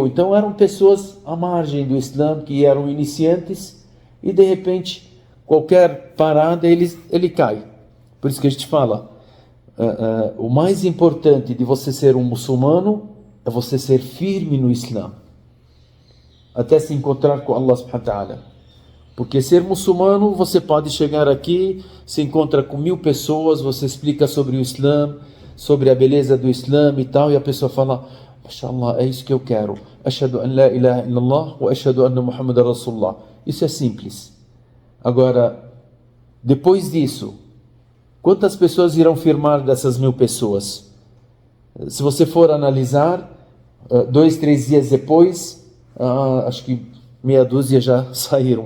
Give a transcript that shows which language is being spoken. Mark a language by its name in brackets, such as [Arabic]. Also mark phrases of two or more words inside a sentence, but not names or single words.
[Portuguese] Então eram pessoas à margem do Islã, que eram iniciantes, e de repente, qualquer parada, ele cai. Por isso que a gente fala, o mais importante de você ser um muçulmano, é você ser firme no Islã, até se encontrar com [Arabic] الله سبحانه وتعالى. [Portuguese] Porque ser muçulmano, você pode chegar aqui, se encontra com 1000 pessoas, você explica sobre o Islã, sobre a beleza do Islã e tal, e a pessoa fala, Mashallah, é isso que eu quero. [Arabic] أشهد أن لا إله إلا الله وأشهد أن محمدا رسول الله. [Portuguese] Isso é simples. Agora, depois disso, quantas pessoas irão firmar dessas 1000 pessoas? Se você for analisar, 2, 3 dias depois, acho que meia dúzia já saíram.